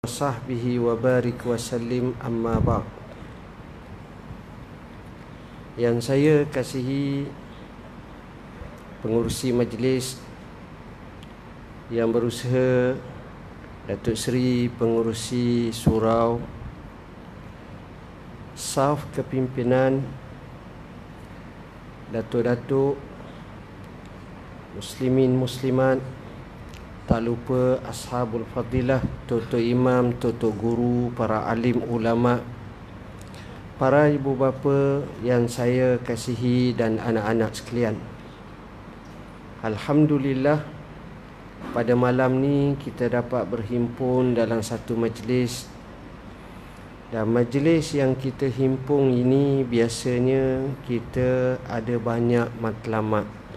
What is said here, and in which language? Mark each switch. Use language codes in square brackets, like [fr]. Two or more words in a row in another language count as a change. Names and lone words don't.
[ar] sahbihi wa barik wa sallim, amma ba'd. [ms] Yang saya kasihi pengurusi majlis yang berusaha, Datuk Seri Pengurusi Surau, Saf Kepimpinan, Datuk-datuk, Muslimin Muslimat, tak lupa [ar] Ashabul Fadilah, [ms] Tutu Imam, Tutu Guru, para alim ulama, para ibu bapa yang saya kasihi dan anak-anak sekalian. Alhamdulillah, pada malam ni kita dapat berhimpun dalam satu majlis. Dan majlis yang kita himpun ini biasanya kita ada banyak matlamat.